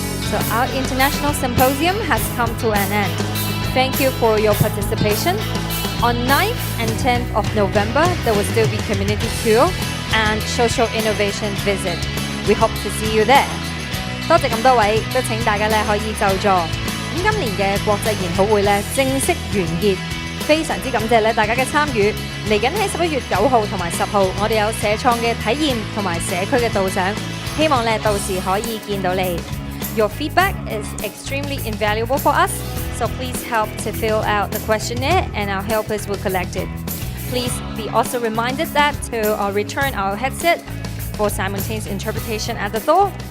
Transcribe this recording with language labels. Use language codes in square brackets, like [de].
[en] So our international symposium has come to an end. Thank you for your participation. On 9th and 10th of November, there will still be community tour and social innovation visit. We hope to see you there. [yue] 多謝咁多位，都請大家咧可以就座。咁今年嘅國際研討會咧正式完結，非常之感謝咧大家嘅參與。嚟緊喺11月9號同埋10號，我哋有社創嘅體驗同埋社區嘅導賞，希望咧到時可以見到你。 [en] Your feedback is extremely invaluable for us, so please help to fill out the questionnaire and our helpers will collect it. Please be also reminded that to return our headset for simultaneous interpretation at the door.